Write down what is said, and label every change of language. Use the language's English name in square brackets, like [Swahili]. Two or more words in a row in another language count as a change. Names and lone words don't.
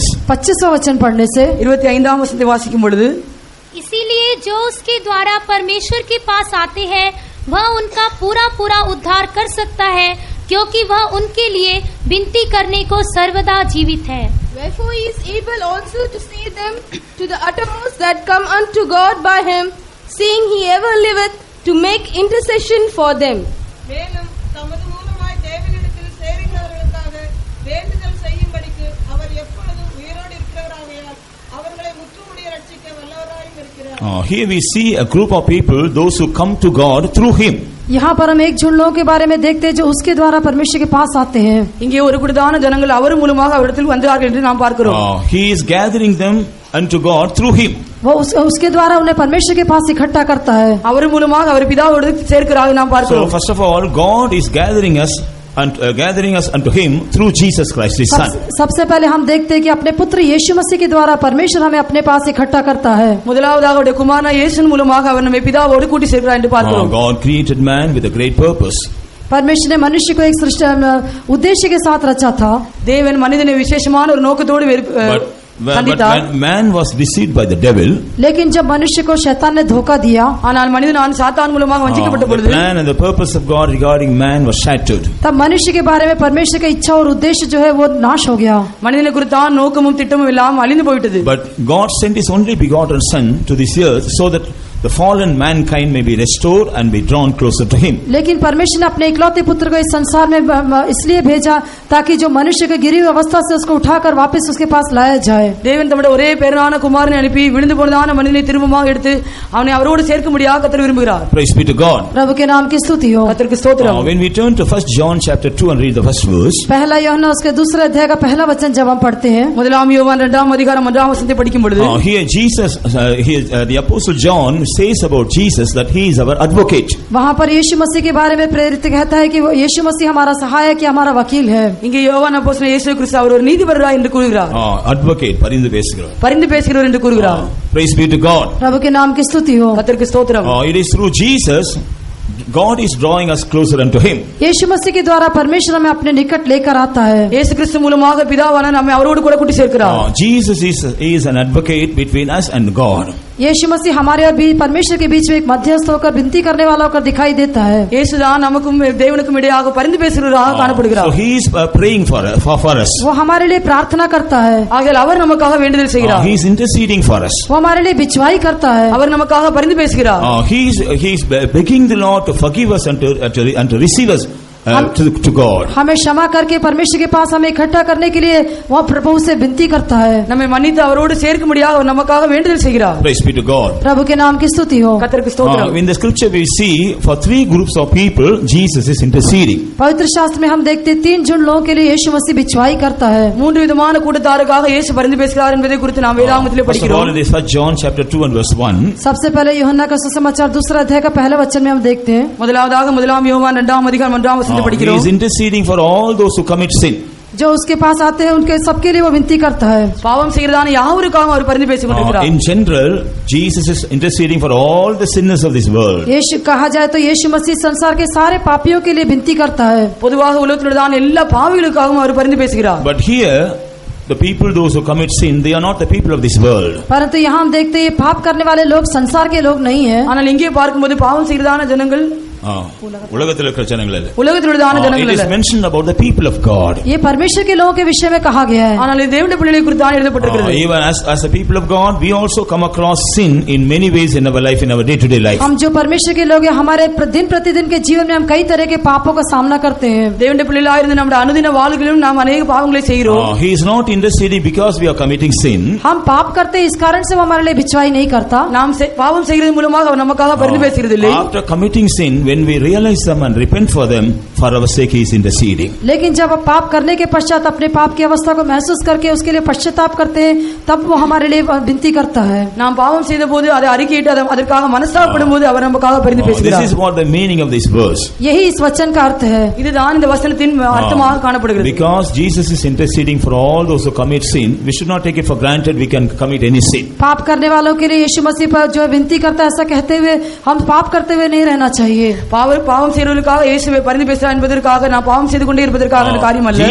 [Hindi] 25वां वचन पढ़ने से [Tamil] 25ஆம் वचनத்தை वासिக்கும் பொழுது, [Hindi] इसीलिए जो उसके द्वारा परमेश्वर के पास आते हैं वह उनका पूरा उद्धार कर सकता है, क्योंकि वह उनके लिए विनती करने को सर्वदा जीवित है. [English] Wherefore he is able also to save them to the uttermost that come unto God by him, seeing he ever liveth to make intercession for them. [Tamil] மேலும் தமது மூலமாய் தேவனிடத்தில் சேருகிறவர்களுக்காக வேண்டுதல் செய்யும்படிக்கு அவர் எப்பொழுதும் உயிரோடு இருக்கிறவராகையால் அவர்களை முற்றுமுடிய ரட்சிக்க வல்லவராயும் இருக்கிறார். [English] here we see a group of people, those who come to God through Him. [Hindi] यहाँ पर हम एक झुंड लोगों के बारे में देखते हैं जो उसके द्वारा परमेश्वर के पास आते हैं. [Tamil] இங்கே ஒரு கூட்டமான ஜனங்கள் அவர் மூலமாக அவரிடத்தில் வந்தார்கள் என்று நாம் பார்க்கிறோம். [English] He is gathering them unto God through Him. [Hindi] वो उसके द्वारा उन्हें परमेश्वर के पास इकट्ठा करता है. [Tamil] அவர் மூலமாக அவர் பிதாவோடு சேர்க்கிறார் நாம் பார்க்கிறோம். [English] So first of all, God is gathering us unto Him through Jesus Christ His Son. [Hindi] सबसे पहले हम देखते हैं कि अपने पुत्र यीशु मसीह के द्वारा परमेश्वर हमें अपने पास इकट्ठा करता है. [Tamil] முதலாவதாக அவருடைய குமாரனான இயேசுவின் மூலமாக அவர் நம்மை பிதாவோடு கூட்டி சேர்க்கிறார் என்று பார்க்கிறோம். [English] God created man with a great purpose. [Hindi] परमेश्वर ने मनुष्य को एक सृष्टि उद्देश्य के साथ रचा था. [Tamil] தேவன் மனிதனை விசேஷமான ஒரு நோக்கத்தோடு [English] But man was deceived by the devil. [Hindi] लेकिन जब मनुष्य को शैतान ने धोखा दिया, [Tamil] ஆனால் மனிதன் சாத்தான் மூலமாக வஞ்சிக்கப்பட்ட பொழுது, [English] the plan and the purpose of God regarding man was shattered. [Hindi] तब मनुष्य के बारे में परमेश्वर की इच्छा और उद्देश्य जो है वो नाश हो गया. [Tamil] மனிதனை குறித்தான நோக்கமும் திட்டமும் எல்லாம் அழிந்து போய்விட்டது. [English] But God sent His only begotten Son to this earth so that the fallen mankind may be restored and be drawn closer to Him. [Hindi] लेकिन परमेश्वर ने अपने इकलौते पुत्र को इस संसार में इसलिए भेजा ताकि जो मनुष्य के गिरी हुई अवस्था से उसको उठाकर वापस उसके पास लाया जाए. [Tamil] தேவன் தம்முடைய ஒரே பேரான குமாரனை அனுப்பி விழுந்து போனதான மனிதனை திரும்பமாக எடுத்து அவனை அவரோடு சேர்க்கும்படியாக கர்த்தர் விரும்புகிறார். [English] Praise be to God. [Hindi] प्रभु के नाम की स्तुति हो. [Tamil] கர்த்தருக்கு ஸ்தோத்திரம். [English] When we turn to 1 John chapter 2 and read the first verse, [Hindi] पहला यूहन्ना उसके दूसरे अध्याय का पहला वचन जब हम पढ़ते हैं, [Tamil] முதலாம் யோவான் 2ஆம் அதிகாரம் 1ஆம் வசனத்தை படிக்கும் பொழுது, [English] here Jesus the apostle John says about Jesus that he is our advocate. [Hindi] वहां पर यीशु मसीह के बारे में प्रेरित कहता है कि वो यीशु मसीह हमारा सहायक या हमारा वकील है. [Tamil] இங்கே யோவான் அப்போஸ்தலன் இயேசு கிறிஸ்து அவர் ஒரு நீதிபரராய் என்று கூறுகிறார். Advocate பரிந்து பேசுகிறார். பரிந்து பேசுகிறவர் என்று கூறுகிறார். [English] Praise be to God. [Hindi] प्रभु के नाम की स्तुति हो. [Tamil] கர்த்தருக்கு ஸ்தோத்திரம். [English] It is through Jesus God is drawing us closer unto Him. [Hindi] यीशु मसीह के द्वारा परमेश्वर हमें अपने निकट लेकर आता है. [Tamil] இயேசு கிறிஸ்து மூலமாக பிதாவான நம்மை அவரோடு கூட கூட்டி சேர்க்கிறார். [English] Jesus is an advocate between us and God. [Hindi] यीशु मसीह हमारे और परमेश्वर के बीच में एक मध्यस्थ होकर विनती करने वाला होकर दिखाई देता है। [Tamil] இயேசுதான் நமக்கும் தேவனுக்கும் இடையாக பரிந்து பேசுகிறவராக [English] So [Tamil] காணப்படுகிறார். [English] he is praying for us. [Hindi] वो हमारे लिए प्रार्थना करता है। [Tamil] ஆகையால் அவர் நமக்காக வேண்டுதல் செய்கிறார். [English] He is interceding for us. [Hindi] वो हमारे लिए बिचवाई करता है। [Tamil] அவர் நமக்காக பரிந்து பேசுகிறார். [English] He is begging the Lord to forgive us and to receive us to God. [Hindi] हमें क्षमा करके परमेश्वर के पास हमें इकट्ठा करने के लिए वो प्रभु से विनती करता है। [Tamil] நம்மை மன்னித்து அவரோடு சேர்க்கும்படியாக அவர் நமக்காக வேண்டுதல் செய்கிறார். [English] Praise be to God. [Hindi] प्रभु के नाम की स्तुति हो। [Tamil] கர்த்தருக்கு ஸ்தோத்திரம். [English] In the scripture we see for 3 groups of people Jesus is interceding. [Hindi] पवित्र शास्त्र में हम देखते 3 झुंड लोगों के लिए यीशु मसीह बिचवाई करता है। [Tamil] 3 விதமான கூட்டத்தாருக்காக இயேசு பரிந்து பேசுகிறார் என்பதை குறித்து நாம் வேதாகமத்திலே [English] First of all, [Tamil] படிக்கிறோம். [English] it is 1 John chapter 2 and verse 1. [Hindi] सबसे पहले यूहन्ना का सुसमाचार 2 अध्याय का पहला वचन में हम देखते हैं। [Tamil] முதலாவதாக 1 யோவான் 2 அதிகாரம் 1 வசனத்தை [English] He [Tamil] படிக்கிறோம். [English] is interceding for all those who commit sin. [Hindi] जो उसके पास आते हैं उनके सबके लिए वो विनती करता है। [Tamil] பாவம் செய்கிறதான யாவருக்காகவும் அவர் பரிந்து பேசிக் கொண்டிருக்கிறார். [English] In general, Jesus is interceding for all the sinners of this world. [Hindi] यीशु कहा जाए तो यीशु मसीह संसार के सारे पापियों के लिए विनती करता है। [Tamil] பொதுவாக உலகத்தில் உள்ளதான எல்லா பாவிகளுக்காகவும் அவர் பரிந்து பேசுகிறார். [English] But here, the people those who commit sin, they are not the people of this world. [Hindi] परंतु यहाँ हम देखते हैं पाप करने वाले लोग संसार के लोग नहीं हैं। [Tamil] ஆனால் இங்கே பார்க்கும்போது பாவம் செய்கிறதான ஜனங்கள் உலகத்தில் இருக்கிற ஜனங்கள் அல்ல. உலகத்தில் உள்ளதான ஜனங்கள் [English] It is [Tamil] அல்ல. [English] mentioned about the people of God. [Hindi] ये परमेश्वर के लोगों के विषय में कहा गया है। [Tamil] ஆனால் இது தேவனுடைய பிள்ளைகளை குறித்து தான் எழுதப்பட்டிருக்கிறது. [English] Even as a people of God, we also come across sin in many ways in our life, in our day-to-day life. [Hindi] हम जो परमेश्वर के लोग हैं हमारे दिन प्रतिदिन के जीवन में हम कई तरह के पापों का सामना करते हैं। [Tamil] தேவனுடைய பிள்ளைகளாக இருந்து நம்முடைய அனுதின வாழ்க்கையிலும் நாம் अनेक பாவங்களை செய்கிறோம். [English] He is not interceding because we are committing sin. [Hindi] हम पाप करते हैं इस कारण से वो हमारे लिए बिचवाई नहीं करता। [Tamil] நாம் பாவம் செய்கிறது மூலமாக அவர் நமக்காக பரிந்து பேசுகிறதில்லை. [English] After committing sin, when we realize them and repent for them, for our sake he is interceding. [Hindi] लेकिन जब आप पाप करने के पश्चात अपने पाप की अवस्था को महसूस करके उसके लिए पश्चाताप करते हैं तब वो हमारे लिए विनती करता है। [Tamil] நாம் பாவம் செய்தபோது அதை அறிக்கையிட்டு அதற்காக மனஸ்தாபப்படும்போது அவர் நமக்காக பரிந்து [English] This [Tamil] பேசுகிறார். [English] is what the meaning of this verse. [Hindi] यही इस वचन का अर्थ है। [Tamil] இதுதான் இந்த வசனத்தின் அர்த்தமாக காணப்படுகிறது. [English] Because Jesus is interceding for all those who commit sin, we should not take it for granted we can commit any sin. [Hindi] पाप करने वालों के लिए यीशु मसीह पर जो विनती करता है ऐसा कहते हुए हम पाप करते हुए नहीं रहना चाहिए। [Tamil] பாவம் செய்கிறவர்களுக்காக இயேசுவை பரிந்து பேசுகிறார் என்பதற்காக நான் பாவம் செய்து கொண்டே இருப்பதற்காக காரியம் அல்ல.